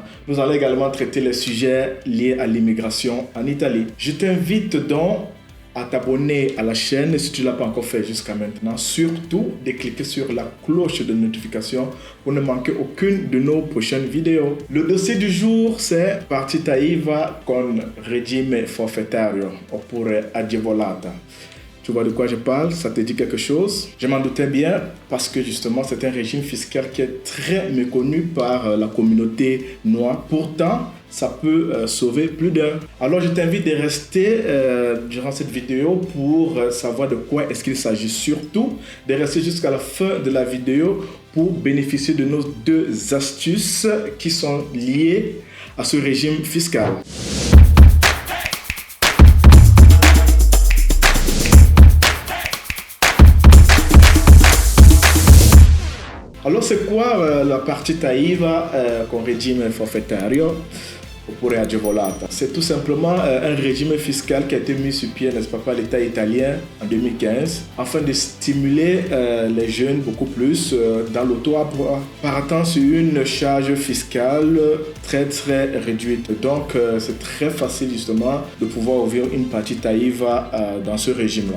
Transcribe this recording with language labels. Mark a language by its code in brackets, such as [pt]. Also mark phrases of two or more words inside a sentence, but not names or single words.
[fr] Nous allons également traiter les sujets liés à l'immigration en Italie. Je t'invite donc à t'abonner à la chaîne si tu ne l'as pas encore fait jusqu'à maintenant. Surtout de cliquer sur la cloche de notification pour ne manquer aucune de nos prochaines vidéos. Le dossier du jour, c'est [it] partita IVA con regime forfettario oppure agevolata. [fr] Tu vois de quoi je parle? Ça te dit quelque chose? Je m'en doutais bien parce que justement c'est un régime fiscal qui est très méconnu par la communauté noire. Pourtant, ça peut sauver plus d'un. Alors je t'invite de rester durant cette vidéo pour savoir de quoi est-ce qu'il s'agit. Surtout de rester jusqu'à la fin de la vidéo pour bénéficier de nos deux astuces qui sont liées à ce régime fiscal. Alors c'est quoi la [it] partita IVA con regime forfettario oppure agevolata? [fr] C'est tout simplement un régime fiscal qui a été mis sur pied, n'est-ce pas, par l'État italien en 2015 afin de stimuler les jeunes beaucoup plus dans l'auto-emploi, partant sur une charge fiscale très réduite. Donc c'est très facile justement de pouvoir ouvrir une [it] partita IVA [fr] dans ce régime-là.